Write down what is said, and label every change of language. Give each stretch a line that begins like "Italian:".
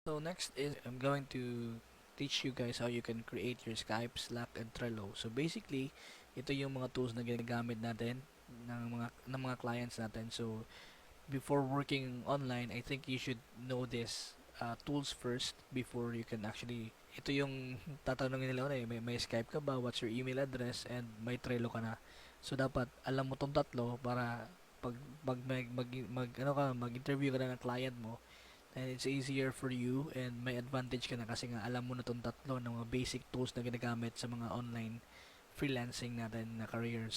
English: So next is I'm going to teach you guys how you can create your Skype, Slack, and Trello.
Filipino: So basically, ito yung mga tools na ginagamit natin ng mga clients natin.
English: So before working online, I think you should know this tools first before you can actually
Filipino: ito yung tatanungin nila na may Skype ka ba,
English: what's your email address, and
Filipino: may Trello ka na. So dapat alam mo tong tatlo para pag mag-interview ka na ng client mo,
English: and it's easier for you
Filipino: and may advantage ka na kasi nga alam mo na tong tatlo ng mga basic tools na ginagamit sa mga online freelancing natin na career.